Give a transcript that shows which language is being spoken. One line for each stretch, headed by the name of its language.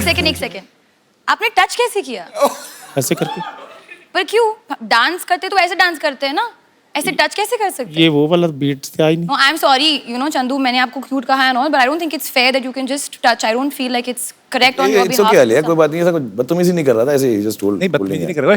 Hindi: एक सेकेंड, आपने टच कैसे किया? ऐसे करके? पर क्यों? डांस करते तो ऐसे डांस करते हैं ना, ऐसे टच कैसे कर सकते? ये वो वाला बीट से आई नहीं।
English: No, I'm sorry, you know, Chandu,
Hindi: मैंने आपको क्यूट कहा है ना,
English: but I don't think it's fair that you can just touch. I don't feel like it's correct on your it's behalf.
Hindi: Okay Alia, कोई बात नहीं, ऐसा कुछ बदतमीजी नहीं कर रहा था, ऐसे ही जस्ट नहीं, बदतमीजी नहीं कर रहा।